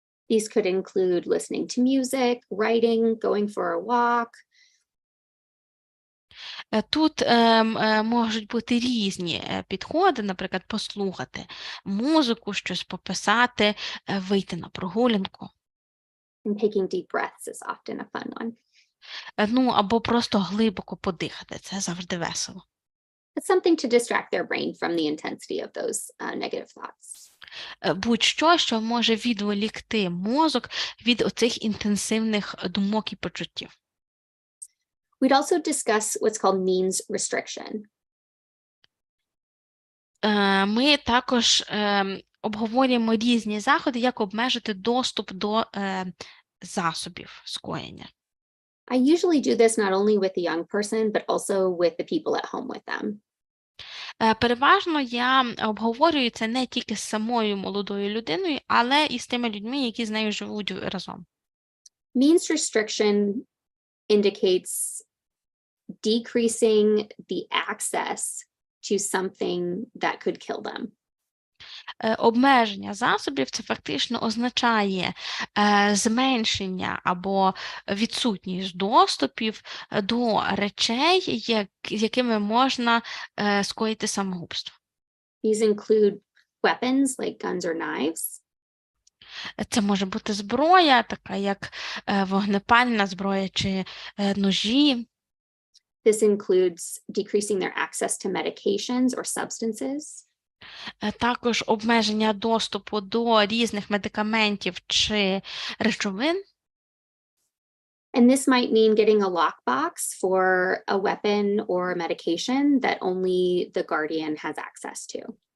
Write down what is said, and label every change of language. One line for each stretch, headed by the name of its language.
English: These could include listening to music, writing, going for a walk.
Ukrainian: Тут можуть бути різні підходи, наприклад, послухати музику, щось пописати, вийти на прогулянку.
English: And taking deep breaths is often a fun one.
Ukrainian: Або просто глибоко подихати, це завжди весело.
English: It's something to distract their brain from the intensity of those negative thoughts.
Ukrainian: Будь-що, що може відволікти мозок від оцих інтенсивних думок і почуттів.
English: We'd also discuss what's called means restriction.
Ukrainian: Ми також обговорюємо різні заходи, як обмежити доступ до засобів скоєння.
English: I usually do this not only with the young person, but also with the people at home with them.
Ukrainian: Переважно я обговорюю це не тільки з самою молодою людиною, але і з тими людьми, які з нею живуть разом.
English: Means restriction indicates decreasing the access to something that could kill them.
Ukrainian: Обмеження засобів – це фактично означає зменшення або відсутність доступів до речей, з якими можна скоїти самогубство.
English: These include weapons like guns or knives.
Ukrainian: Це може бути зброя, така як вогнепальна зброя чи ножі.
English: This includes decreasing their access to medications or substances.
Ukrainian: Також обмеження доступу до різних медикаментів чи речовин.
English: And this might mean getting a lockbox for a weapon or medication that only the guardian has access to.